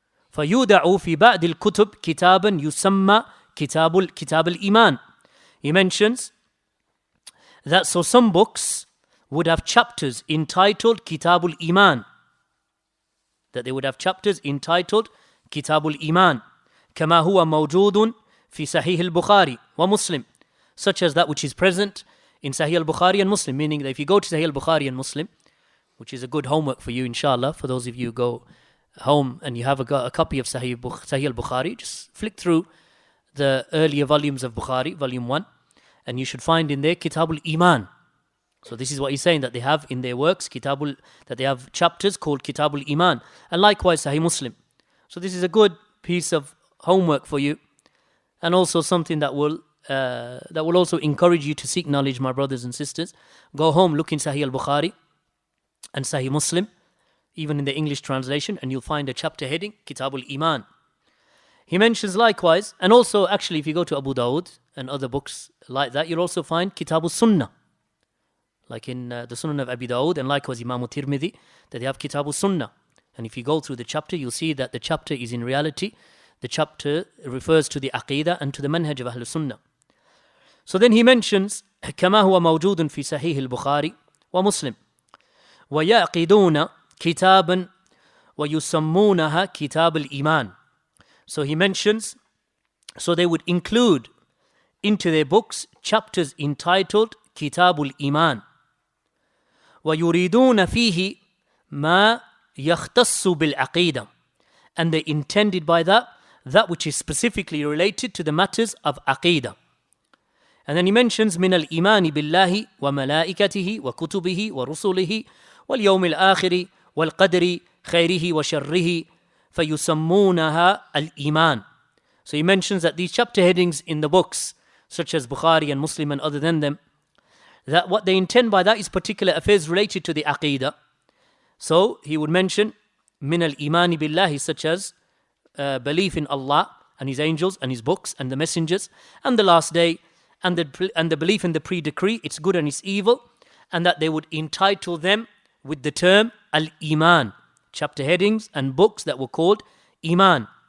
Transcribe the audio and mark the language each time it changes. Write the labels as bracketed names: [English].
[Arabic] فَيُودَعُ فِي بَعْدِ الْكُتُبِ كِتَابًا يُسَمَّى كِتَابُ الْإِيمَانِ. [English] He mentions that so some books would have chapters entitled Kitabul Iman. That they would have chapters entitled Kitabul Iman. [Arabic] كما هو موجود في صحيح البخاري ومسلم. [English] Such as that which is present in Sahih al-Bukhari and Muslim. Meaning that if you go to Sahih al-Bukhari and Muslim, which is a good homework for you, inshallah, for those of you who go home and you have a copy of Sahih al-Bukhari, just flick through the earlier volumes of Bukhari, volume 1, and you should find in there Kitabul Iman. So this is what he's saying, that they have in their works that they have chapters called Kitabul Iman, and likewise Sahih Muslim. So this is a good piece of homework for you, and also something that will also encourage you to seek knowledge, my brothers and sisters. Go home, look in Sahih al-Bukhari and Sahih Muslim, even in the English translation, and you'll find a chapter heading Kitabul Iman. He mentions likewise, and also actually if you go to Abu Dawud and other books like that, you'll also find Kitabul Sunnah, like in the Sunnah of Abu Dawud, and likewise Imam Tirmidhi, that they have Kitabul Sunnah. And if you go through the chapter, you'll see that the chapter is in reality, the chapter refers to the Aqeedah and to the manhaj of Ahlul Sunnah. So then he mentions [Arabic] كما هو موجود في صحيح البخاري ومسلم ويعقدون كتابا ويسمونها كتاب الإيمان. [English] So he mentions, so they would include into their books chapters entitled Kitabul Iman. [Arabic] ويريدون فيه ما يختص بالعقيدة. [English] And they intended by that which is specifically related to the matters of Aqeedah. And then he mentions [Arabic] من الإيمان بالله وملائكته وكتبه ورسله واليوم الآخر والقدر خيره وشره فيسمونها الإيمان. [English] So he mentions that these chapter headings in the books, such as Bukhari and Muslim and other than them, that what they intend by that is particular affairs related to the Aqeedah. So he would mention [Arabic] من الإيمان بالله, [English] such as belief in Allah and His angels and His books and the messengers and the last day, and the belief in the pre-decree, its good and its evil, and that they would entitle them with the term Al-Iman, chapter headings and books that were called Iman.